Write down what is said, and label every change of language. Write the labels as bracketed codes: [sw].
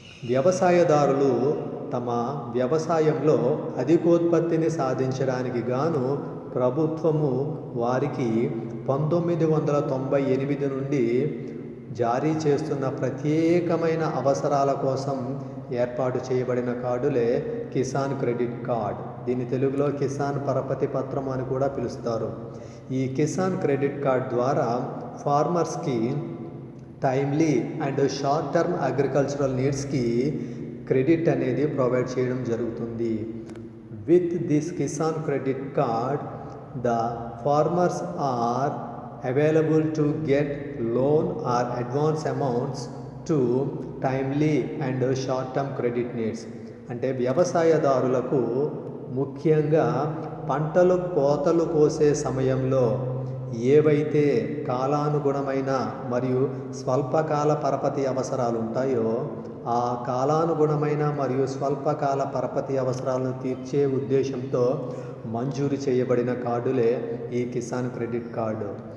[te] వ్యవసాయదారులు తమ వ్యవసాయంలో అధికోత్పత్తిని సాధించడానికి గాను ప్రభుత్వము వారికి 1998 నుండి జారీ చేస్తున్న ప్రత్యేకమైన అవసరాల కోసం ఏర్పాటు చేయబడిన కార్డులే కిసాన్ క్రెడిట్ కార్డ్. దీన్ని తెలుగులో కిసాన్ పరపతి పత్రం అని కూడా పిలుస్తారు. ఈ కిసాన్ క్రెడిట్ కార్డ్ ద్వారా ఫార్మర్స్కి timely and short term agricultural నీడ్స్కి credit అనేది ప్రొవైడ్ చేయడం జరుగుతుంది. [en] With this Kisan credit card the farmers are available to get loan or advance amounts to timely and short term credit needs. [te] అంటే వ్యవసాయదారులకు ముఖ్యంగా పంటలు కోతలు కోసే సమయంలో ఏవైతే కాలానుగుణమైన మరియు స్వల్పకాల పరపతి అవసరాలు ఉంటాయో ఆ కాలానుగుణమైన మరియు స్వల్పకాల పరపతి అవసరాలను తీర్చే ఉద్దేశంతో మంజూరు చేయబడిన కార్డులే ఈ కిసాన్ క్రెడిట్ కార్డు.